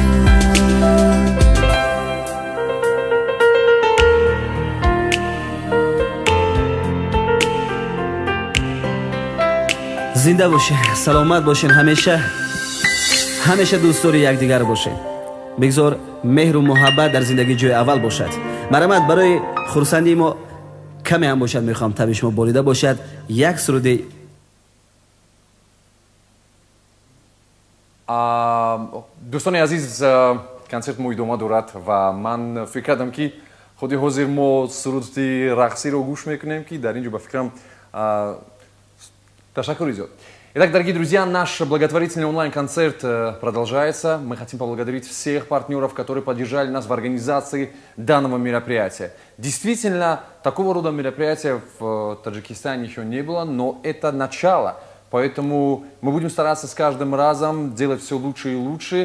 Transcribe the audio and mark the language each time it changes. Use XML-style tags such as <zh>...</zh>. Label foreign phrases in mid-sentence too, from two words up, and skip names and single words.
<fa>زنده باشین سلامت باشین همیشه دوستدار یکدیگر باشین بگذار مهر و محبت در زندگی جای اول باشد مرحمت برای خرسندی ما کمی هم باشد میخوام طبع شما باریده باشد یک سروده دوستان عزیز</fa> <tg>концерт мо идома дорад ва ман фикр кардам ки худи ҳозир мо суруди рақсиро гӯш мекунем ки дар ин ҷо ба фикрам ташаккур зиёд.</tg> <ru>Итак, дорогие друзья, наш благотворительный онлайн-концерт продолжается. Мы хотим поблагодарить всех партнеров, которые поддержали нас в организации данного мероприятия. Действительно, такого рода мероприятия в Таджикистане еще не было, но это начало. Поэтому мы будем стараться с каждым разом делать все лучше и лучше.</ru>